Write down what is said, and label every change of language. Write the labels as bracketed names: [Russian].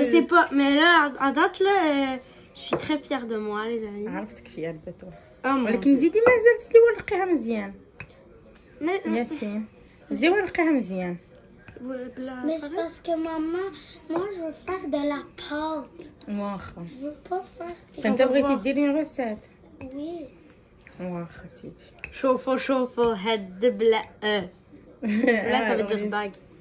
[French] Je sais pas, mais là, à date là, je suis très fière de moi, les amis. [Arabic] عرفتك فيها دابا. ولكن زيدي مازال تزيدي ورقيها مزيان. ياسين. زيدي ورقيها مزيان. [French] Mais c'est parce que maman, moi je veux faire de la pâte. [Arabic] واخا [French] Je veux pas faire. [Arabic] انت بغيتي ديري روسيت [French] Oui. [Arabic] واخا سيدي شوفوا هاد دبلة لا [French] ça veut dire bague.